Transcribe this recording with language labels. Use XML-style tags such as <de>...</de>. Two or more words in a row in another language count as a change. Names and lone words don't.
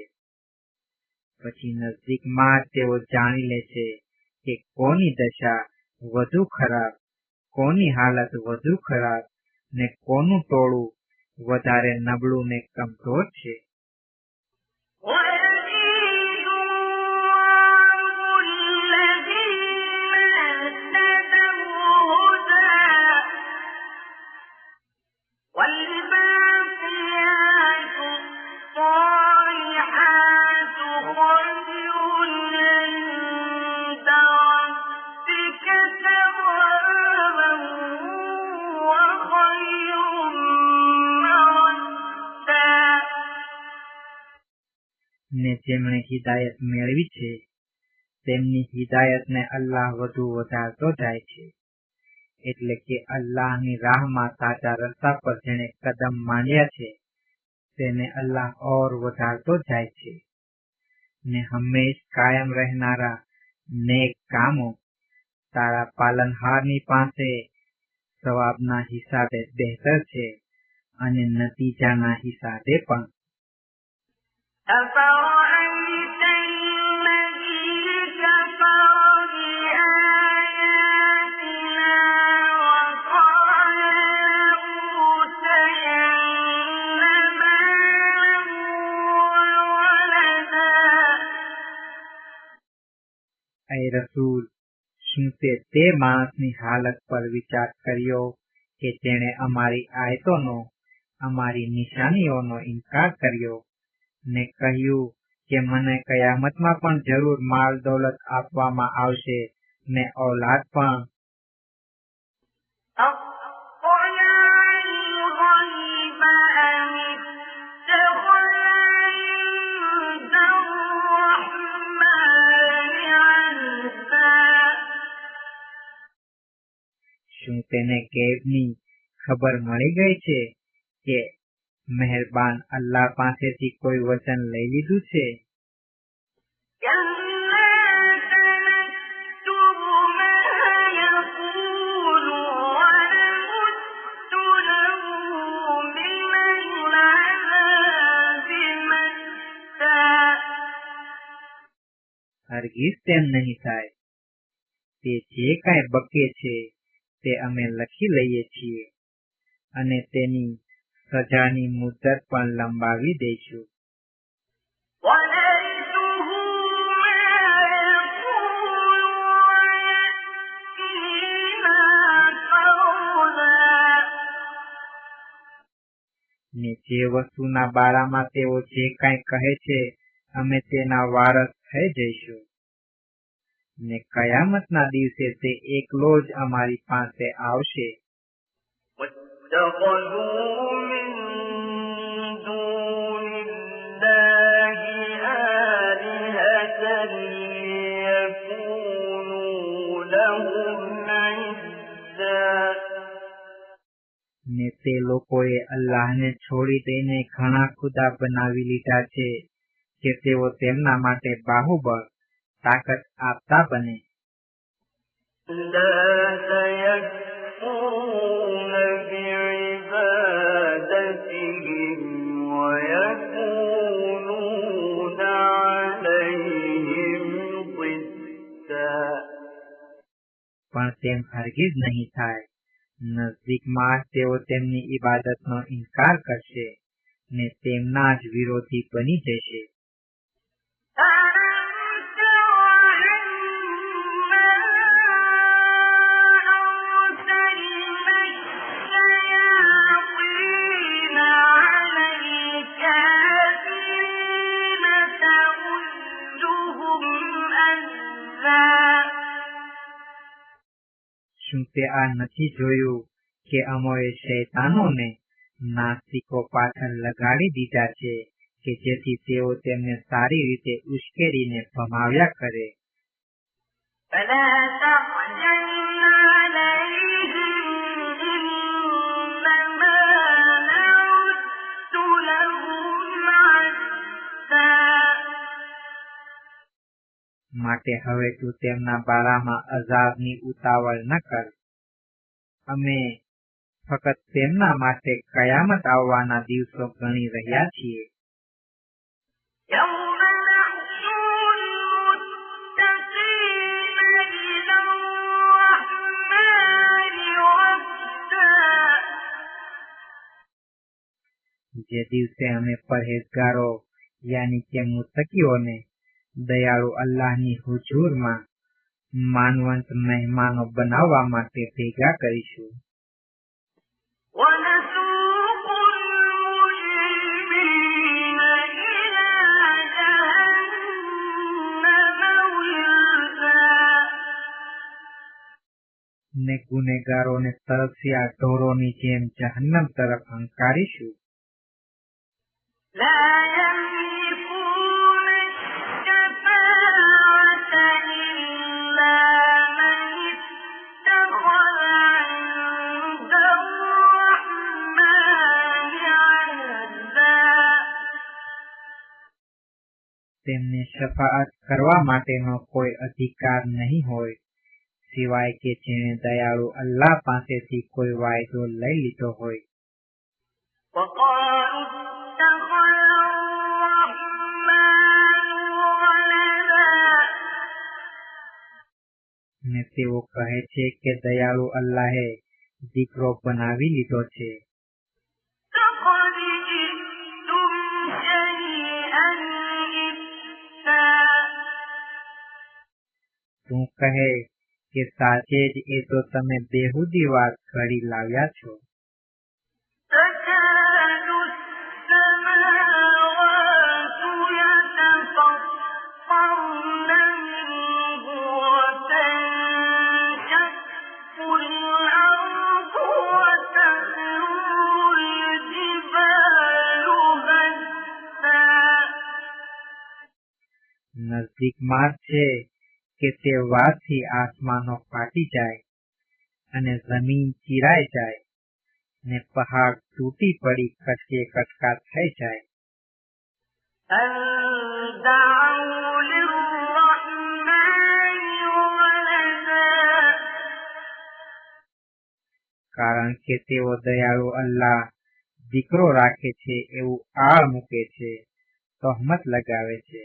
<gu>પછી નજદીકમાં તેઓ જાણી લેશે કે કોની દશા વધુ ખરાબ, કોની હાલત વધુ ખરાબ ને કોનું ટોળું વધારે નબળું ને કમજોર છે.</gu> <ar>ويزيد الله الذين اهتدوا هدى والباقيات الصالحات خير عند ربك ثوابا وخير مردا.</ar> <gu>ને જેમણે હિદાયત મેળવી છે તેમની હિદાયતને અલ્લાહ વધુ વધારતો જાય છે, એટલે કે અલ્લાહની રાહમાં સાચા રસ્તા પર જેણે કદમ માંડ્યા છે તેને અલ્લાહ ઓર વધારતો જાય છે. ને હંમેશ કાયમ રહેનારા નેક કામો તારા પાલનહારની પાસે સવાબના હિસાબે બહેતર છે અને નતીજાના હિસાબે પણ.</gu> <ar>أفرأيت الذي كفر بآياتنا وقال لأوتين مالا وولدا.</ar> <gu>એ રસૂલ, શું તે માણસની હાલત પર વિચાર કર્યો કે જેણે અમારી આયતોનો, અમારી નિશાનીઓનો ઇનકાર કર્યો ને કહ્યું કે મને કયામતમાં પણ જરૂર માલ દૌલત આપવામાં આવશે ને ઔલાદ પણ.</gu> <ar>أطلع الغيب أم اتخذ عند الرحمن عهدا.</ar> <gu>શું તેને ગૈબની ખબર મળી ગઈ છે કે મહેરબાન અલ્લાહ પાસેથી કોઈ વચન લઈ લીધું છે?</gu> <ar>كلا سنكتب ما يقول ونمد له من العذاب مدا.</ar> <gu>હરગીઝ તેમ નહીં થાય. તે જે કાંઈ બકે છે તે અમે લખી લઈએ છીએ અને તેની સજાની મુદ્દત પણ લંબાવી દઈશું.</gu> <ar>ونرثه ما يقول ويأتينا فردا.</ar> <gu>ને જે વસ્તુના બારામાં તેઓ જે કાંઈ કહે છે અમે તેના વારસ થઈ જઈશું. ને કયામતના દિવસે તે એકલો જ અમારી પાસે આવશે.</gu> <ar>واتخذوا من دون الله آلهة ليكونوا لهم عزا.</ar> <gu>ને તે લોકોએ અલ્લાહને છોડી દઈને ઘણા ખુદા બનાવી લીધા છે કે તેઓ તેમના માટે બાહુબળ તાકાત આપતા બને.</gu> <ar>لا سيكفرون بعبادتهم ويكونون عليهم ضدا.</ar> <gu>પણ તેમ હરગીઝ નહીં થાય. નજદીકમાં તેઓ તેમની ઇબાદતનો ઇનકાર કરશે ને તેમના જ વિરોધી બની જશે.</gu> <ar>ألم تر أنا أرسلنا الشياطين على الكافرين تؤزهم أزا.</ar> <gu>શું તે આ નથી જોયું કે અમોએ શૈતાનોને નાસ્તિકો પાછળ લગાડી દીધા છે કે જેથી તેઓ તેમને સારી રીતે ઉશ્કેરીને ભમાવ્યા કરે.</gu> <ar>فلا تعجل عليهم إنما نعد لهم عدا.</ar> <gu>માટે હવે તું તેમના બારામાં અઝાબની ઉતાવળ ન કર. અમે ફક્ત તેમના માટે કયામત આવવાના દિવસો ગણી રહ્યા છીએ.</gu> <ar>يوم نحشر المتقين إلى الرحمن وفدا.</ar> <gu>જે દિવસે અમે પરહેજગારો યાની કે મુત્તકીઓને દયાળુ અલ્લાહની હુજૂરમાં માનવંત મહેમાનો બનાવવા માટે ભેગા કરીશું.</gu> <ar>ونسوق المجرمين إلى جهنم وردا.</ar> <gu>ને ગુનેગારોને તરસ્યા ઢોરોની જેમ જહન્નમ તરફ હંકારીશું.</gu> <ar>لا يملكون الشفاعة إلا من اتخذ عند الرحمن عهدا.</ar> <gu>તેમને શફાઅત કરવા માટેનો કોઈ અધિકાર નહીં હોય સિવાય કે જેણે દયાળુ અલ્લાહ પાસેથી કોઈ વાયદો લઈ લીધો હોય.</gu> <ar>وقالوا اتخذ الرحمن ولدا.</ar> <gu>ને તેઓ કહે છે કે દયાળુ અલ્લાહે દીકરો બનાવી લીધો છે.</gu> <ar>لقد جئتم شيئا إدا.</ar> <gu>તું કહે કે સાચે જ એ તો તમે બેહુદી વાત ઘડી લાવ્યા છો.</gu> <ar>تكاد السماوات يتفطرن منه وتنشق الأرض وتخر الجبال هدا.</ar> <gu>નજદીકમાં જ છે કે તે વાતથી આસમાનો ફાટી જાય અને જમીન ચીરાઈ જાય ને પહાડ તૂટી પડી કટકે કટકા થઈ જાય.</gu> <ar>أن دعوا للرحمن ولدا.</ar> <gu>કારણ કે તેઓ દયાળુ અલ્લાહ દીકરો રાખે છે એવું આળ મૂકે છે, તહોમત લગાવે છે.</gu>